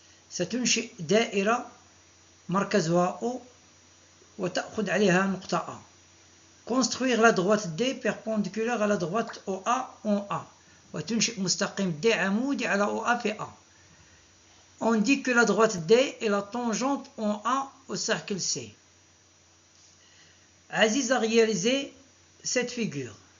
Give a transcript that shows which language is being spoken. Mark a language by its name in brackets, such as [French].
[Arabic] ستنشئ دائرة مركزها O وتأخذ عليها نقطة A. [French] Construire la droite D perpendiculaire à la droite OA en A. [Arabic] وتنشئ مستقيم D عمودي على OA في A. [French] On dit que la droite D est la tangente en A au cercle C. Aziz a réalisé cette figure.